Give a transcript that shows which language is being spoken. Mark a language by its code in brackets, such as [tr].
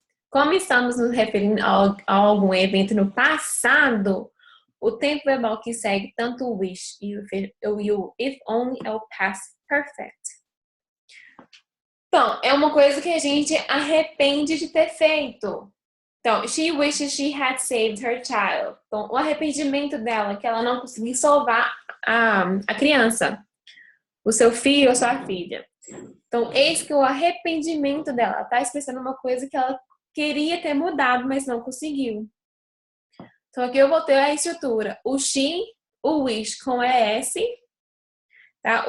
[pt] Como estamos nos referindo a algum evento no passado, o tempo verbal que segue tanto o wish e o if only é o past perfect. Então, é uma coisa que a gente arrepende de ter feito. Então, [en] she wishes she had saved her child. [pt] Então, o arrependimento dela, que ela não conseguiu salvar a criança, o seu filho ou sua filha. Então, eis que o arrependimento dela está expressando uma coisa que ela queria ter mudado, mas não conseguiu. Então, aqui eu vou ter a estrutura. O she, o wish com ES. Tá?